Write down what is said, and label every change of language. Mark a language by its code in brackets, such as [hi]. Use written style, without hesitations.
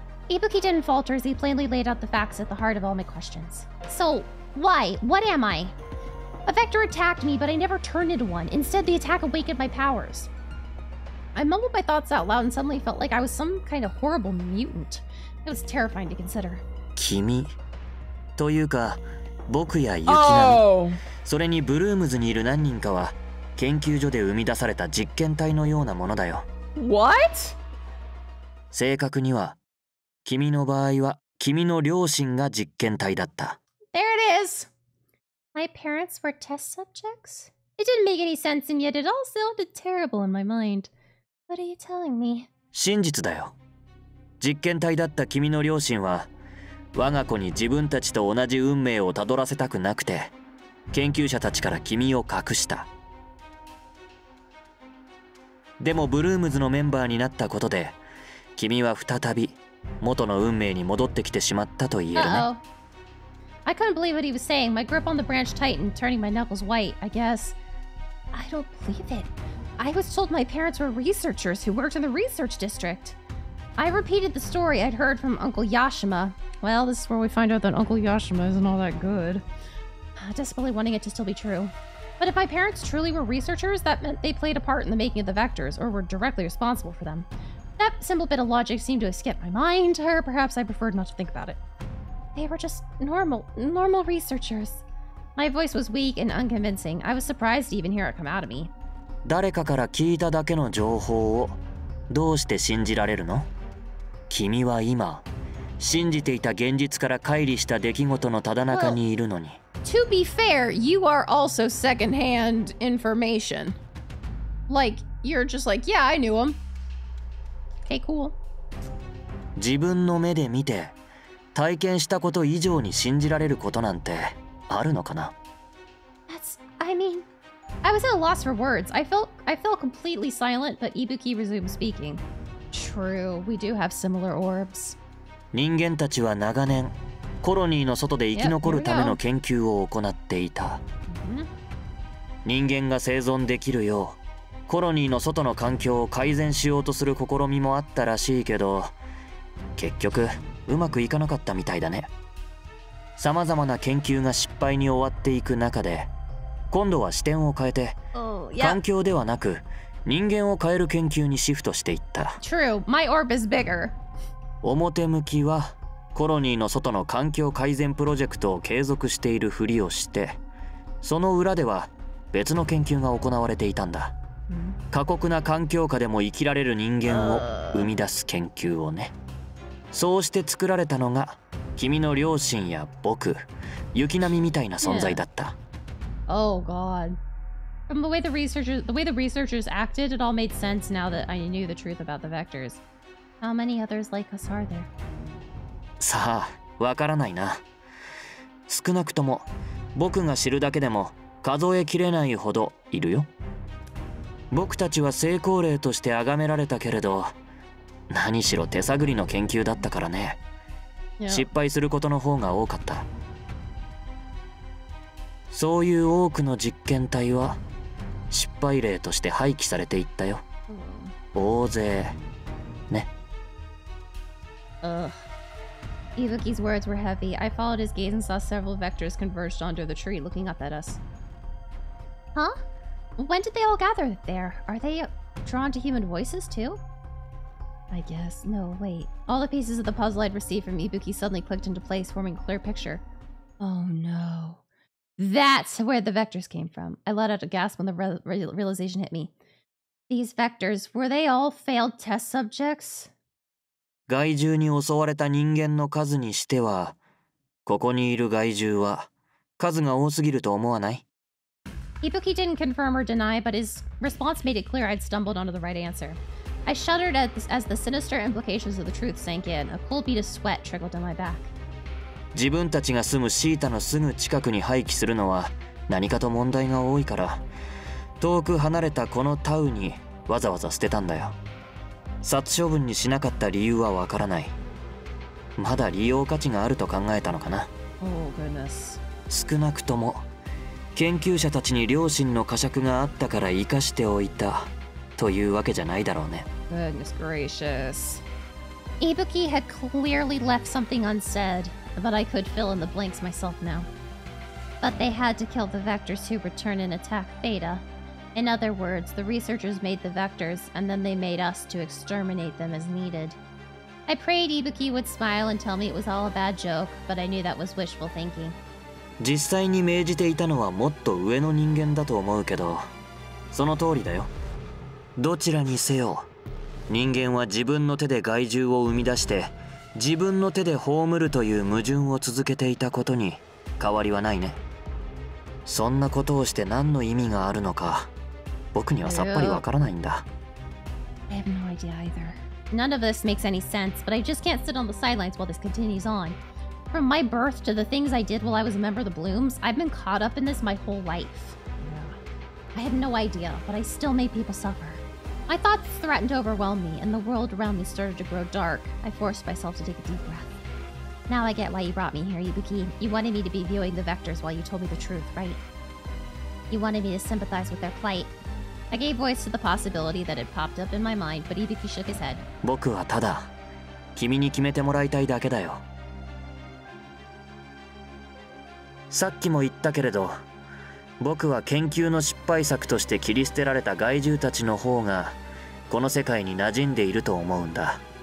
[en] Ibuki didn't falter as he plainly laid out the facts at the heart of all my questions. So, why? What am I? A vector attacked me, but I never turned into one. Instead, the attack awakened my powers. I mumbled my thoughts out loud and suddenly felt like I was some kind of horrible mutant. It was terrifying to consider. [ja] 君というか僕やユキナミ、それにブルームズにいる何人かは研究所で生み出された実験体のようなものだよ。 [en] What? [ja] 正確には君の場合は君の両親が実験体だった。 [en] There it is. My parents were test subjects? It didn't make any sense, and yet it all sounded terrible in my mind. What are you telling me? [ja] 真実だよ。実験体だった君の両親は我が子に自分たちと同じ運命をたどらせたくなくて研究者たちから君を隠した。でもブルームズのメンバーになったことで君は再び元の運命に戻ってきてしまったと言えるね。 [en] Uh-oh. I couldn't believe what he was saying. My grip on the branch tightened, turning my knuckles white, I guess. I don't believe it. I was told my parents were researchers who worked in the research district. I repeated the story I'd heard from Uncle Yashima. Well, this is where we find out that Uncle Yashima isn't all that good. Desperately wanting it to still be true. But if my parents truly were researchers, that meant they played a part in the making of the vectors, or were directly responsible for them. That simple bit of logic seemed to escape my mind, or perhaps I preferred not to think about it. They were just normal researchers. My voice was weak and unconvincing. I was surprised to even hear it come out of me. [ja] 誰かから聞いただけの情報をどうして信じられるの？君は今信じていた現実から乖離した出来事のただ中にいるのに。 [en] To be fair, you are also secondhand information. Like, you're just like, yeah, I knew him. Okay, cool. [ja] 自分の目で見て体験したこと以上に信じられることなんてあるのかな？ [en] I mean, I was at a loss for words. I felt completely silent, but Ibuki resumed speaking. True, we do have similar orbs. [ja] 人間たちは長年コロニーの外で生き残るための研究を行っていた。人間が生存できるようコロニーの外の環境を改善しようとする試みもあったらしいけど、結局うまくいかなかったみたいだね。さまざまな研究が失敗に終わっていく中で、今度は視点を変えて、環境ではなく人間を変える研究にシフトしていった。 [en] True, my orb is bigger. [ja] 表向きはコロニーの外の環境改善プロジェクトを継続しているふりをして、その裏では別の研究が行われていたんだ。過酷な環境下でも生きられる人間を生み出す研究をね。そうして作られたのが君の両親や僕、雪並みみたいな存在だった。 [en] Oh God. From the way the researchers acted, it all made sense now that I knew the truth about the vectors. How many others like us are there? [ja] さあ、わからないな。少なくとも僕が知るだけでも数えきれないほどいるよ。僕たちは成功例として崇められたけれど、何しろ手探りの研究だったからね。失敗することの方が多かった。そういう多くの実験体は失敗例として廃棄されていったよ。大勢ね。 [en] Ibuki's words were heavy. I followed his gaze and saw several vectors converged onto the tree, looking up at us. Huh? When did they all gather there? Are they drawn to human voices too? I guess. No, wait. All the pieces of the puzzle I'd received from Ibuki suddenly clicked into place, forming a clear picture. Oh no. That's where the vectors came from. I let out a gasp when the realization hit me. These vectors, were they all failed test subjects? [ja] 害獣に襲われた人間の数にしては、ここにいる害獣は数が多すぎると思わない？ [en] Ibuki didn't confirm or deny, but his response made it clear I'd stumbled onto the right answer. I shuddered as the sinister implications of the truth sank in. A cold bead of sweat trickled down my back. [ja] 自分たちが住むシータのすぐ近くに廃棄するのは何かと問題が多いから、遠く離れたこのタウにわざわざ捨てたんだよ。殺処分にしなかった理由はわからない。まだ利用価値があると考えたのかな。 [en] Oh, goodness. [ja] 少なくとも研究者たちに良心の呵責があったから生かしておいたというわけじゃないだろうね。 [en] Goodness gracious. Ibuki had clearly left something unsaid, but I could fill in the blanks myself now. But they had to kill the vectors who return and attack Theta. In other words, the researchers made the vectors, and then they made us to exterminate them as needed. I prayed Ibuki would smile and tell me it was all a bad joke, but I knew that was wishful thinking. [ja] 実際に命じていたのはもっと上の人間だと思うけど、その通りだよ。どちらにせよ、人間は自分の手で害獣を生み出して自分の手で葬るという矛盾を続けていたことに変わりはないね。そんなことをして何の意味があるのか、僕にはさっぱりわからないんだ。 [en] I have no idea either. None of this makes any sense, but I just can't sit on the sidelines while this continues on. From my birth to the things I did while I was a member of the Blooms, I've been caught up in this my whole life. I had no idea, but I still made people suffer. My thoughts threatened to overwhelm me, and the world around me started to grow dark. I forced myself to take a deep breath. Now I get why you brought me here, Ibuki. You wanted me to be viewing the vectors while you told me the truth, right? You wanted me to sympathize with their plight. I gave voice to the possibility that had popped up in my mind, but Ibuki shook his head. [ja] 僕はただ君に決めてもらいたいだけだよ。さっきも言ったけれど、僕は研究の失敗作として切り捨てられた害獣たちの方がこの世界に馴染んでいると思うんだ。